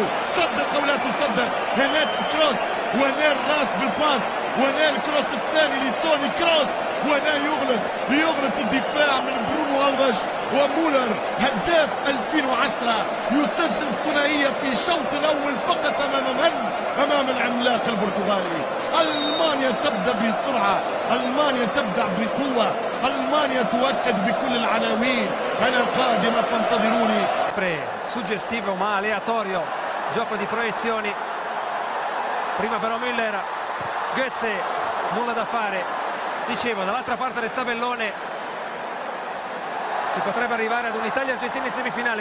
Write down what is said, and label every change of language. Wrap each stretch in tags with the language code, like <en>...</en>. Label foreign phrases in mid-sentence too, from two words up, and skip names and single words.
<ar>صدق أو لا تصدق، هناك كروس وهنا الراس بالباس وهنا الكروس الثاني لتوني كروس وهنا يغلط الدفاع من برونو ألفاش ومولر هداف 2010 يسجل ثنائية في الشوط الأول فقط أمام العملاق البرتغالي. ألمانيا تبدأ بسرعة، ألمانيا تبدأ بقوة، ألمانيا تؤكد بكل العناوين أنا قادمة فانتظروني.</ar> <it>Suggestivo ma aleatorio gioco di proiezioni. Prima però Müller, Götze, nulla da fare. Dicevo, dall'altra parte del tabellone si potrebbe arrivare ad un'Italia-Argentina in semifinale.</it>